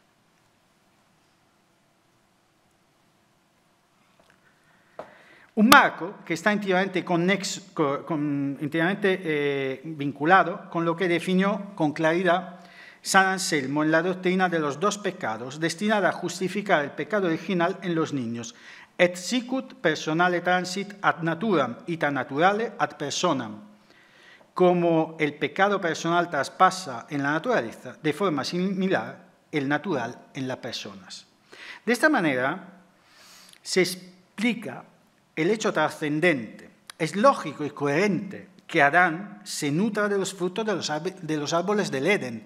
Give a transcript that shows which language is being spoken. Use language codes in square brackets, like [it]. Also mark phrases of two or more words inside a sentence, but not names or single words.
[es] Un marco que está íntimamente vinculado con lo que definió con claridad San Anselmo en la doctrina de los dos pecados, destinada a justificar el pecado original en los niños. [la] Et sicut personale transit ad naturam, ita naturale ad personam. [es] Como el pecado personal traspasa en la naturaleza, de forma similar, el natural en las personas. De esta manera, se explica el hecho trascendente. Es lógico y coherente que Adán se nutra de los frutos de los árboles del Edén.